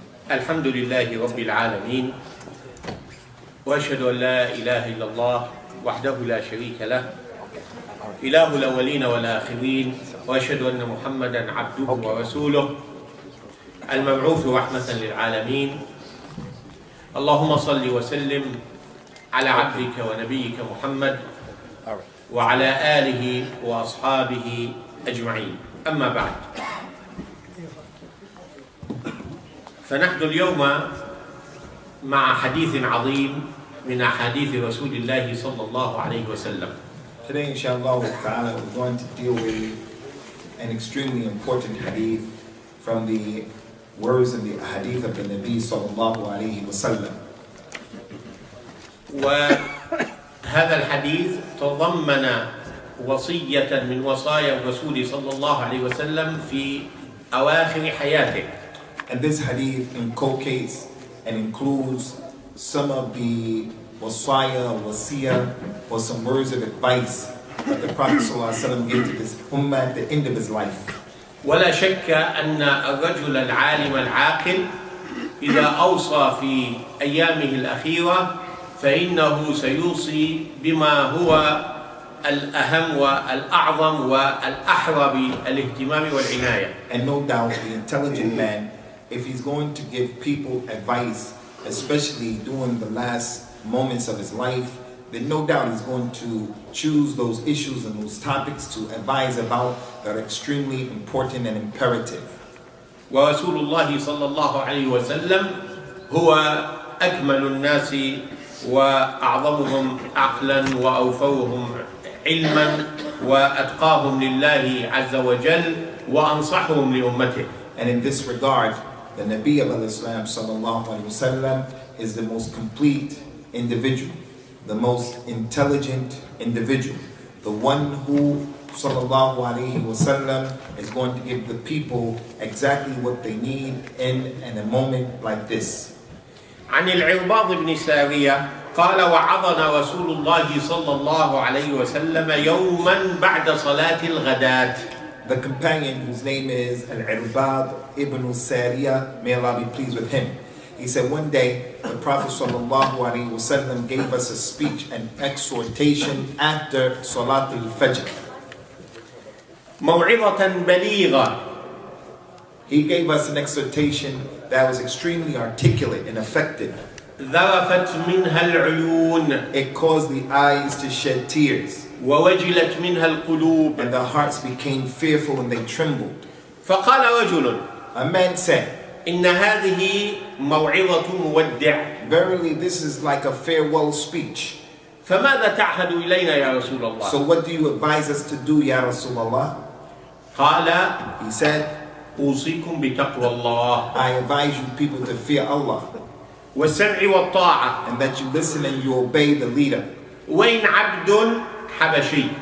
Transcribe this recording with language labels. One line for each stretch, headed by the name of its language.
Arabic: الحمد لله رب العالمين وأشهد أن لا إله إلا الله وحده لا شريك له إله الأولين والآخرين وأشهد أن محمدا عبده ورسوله المبعوث رحمة للعالمين اللهم صل وسلم على عبدك ونبيك محمد وعلى آله وأصحابه أجمعين أما بعد فنحن اليوم مع حديث عظيم من أحاديث رسول الله صلى الله عليه وسلم.
English: Today,
Arabic: inshallah ta'ala,
English: we're going to deal with an extremely important hadith from the words in the hadith of the Nabi
Arabic: sallallahu alayhi wa sallam. وهذا الحديث تضمن وصية من وصايا الرسول صلى الله عليه وسلم في أواخر حياته.
English: And this hadith inculcates and includes some of the wasiyah, or some words of advice that the Prophet ﷺ gave to this ummah at the end of his life.
Arabic: ولا شك أن الرجل العالم العاقل إذا أوصى في أيامه الأخيرة فإنه سيوصي بما هو الأهم والأعظم والأحرى بالاهتمام والعناية.
English: And no doubt the intelligent man, if he's going to give people advice, especially during the last moments of his life, then no doubt he's going to choose those issues and those topics to advise about that are extremely important and imperative.
Arabic: ورسول الله صلى الله عليه وسلم هو أكمل الناس وأعظمهم عقلا وأوفرهم علما وأتقاهم لله عز وجل وأنصحهم لأمته.
English: And in this regard, the Nabi of Islam
Arabic: sallallahu alaihi wasallam
English: is the most complete individual, the most intelligent individual, the one who sallallahu alaihi wasallam is going to give the people exactly what they need in a moment like this.
Arabic: عن العرباض بن سارية قال وعظنا رسول الله صلى الله عليه وسلم يوما بعد صلاة الغداة.
English: The companion whose name is Al-Irbad ibn Sariyah, may Allah be pleased with him, he said one day the Prophet ﷺ gave us a speech and exhortation after Salat al-Fajr.
Arabic: موعظة بليغة.
English: He gave us an exhortation that was extremely articulate and effective.
Arabic: ذرفت منها العيون.
English: It caused the eyes to shed tears.
Arabic: ووجلت منها القلوب.
English: And the hearts became fearful and they trembled.
Arabic: فقال رجل.
English: A man said,
Arabic: إن هذه موعظة مودع.
English: Verily, this is like a farewell speech.
Arabic: فماذا تعهد إلينا يا رسول الله؟
English: So what do you advise us to do, Ya Rasulullah?
Arabic: قال
English: He said,
Arabic: أوصيكم بتقوى الله.
English: I advise you people to fear Allah,
Arabic: والسمع والطاعة.
English: and that you listen and you obey the leader.
Arabic: وإن عبد حبشي.